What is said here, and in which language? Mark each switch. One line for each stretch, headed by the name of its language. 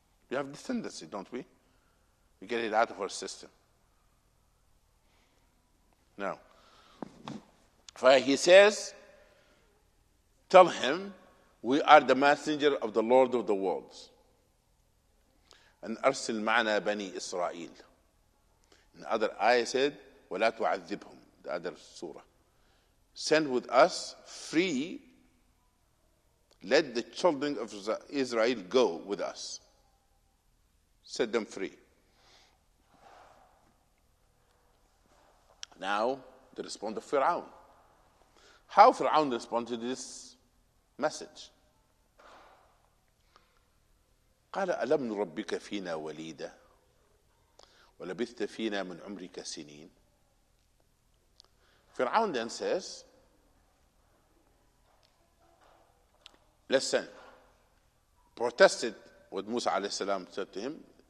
English: We have this tendency, don't we? We get it out of our system. Now, he says, tell him, we are the messenger of the Lord of the worlds.
Arabic: And أرسل معنا بني إسرائيل.
English: In other ayah said,
Arabic: ولا تعذبهم,
English: the other surah. Send with us free, let the children of Israel go with us. Set them free. Now, the response of Fir'aun. How Fir'aun responded to this message?
Arabic: قال ألم نربك فينا وليدا ولبثت فينا من عمرك سنين.
English: Fir'aun then says, listen, protested what Musa alayhi salam said to him.